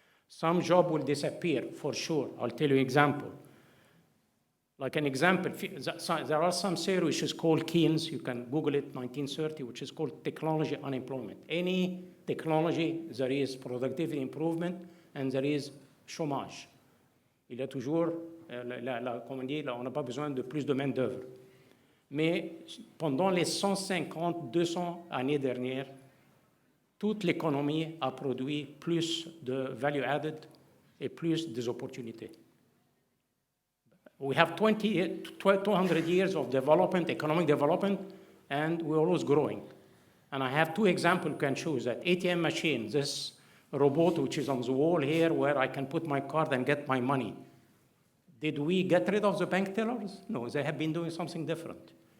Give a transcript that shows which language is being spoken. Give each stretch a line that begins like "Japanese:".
English: Some job will disappear for sure. I'll tell you an example. Like an example, there are some theory which is called Keynes, you can Google it, 1930, which is called technology unemployment. Any technology, there is productivity improvement and there is chômage.
French: Il y a toujours, comment dire, on n'a pas besoin de plus de main-d'œuvre. Mais pendant les 150, 200 années dernières, toute l'économie a produit plus de value added et plus des opportunités.
English: We have 200 years of development, economic development, and we're always growing. And I have 2 examples I can show you that. ATM machine, this robot which is on the wall here where I can put my card and get my money. Did we get rid of the bank tellers? No, they have been doing something different.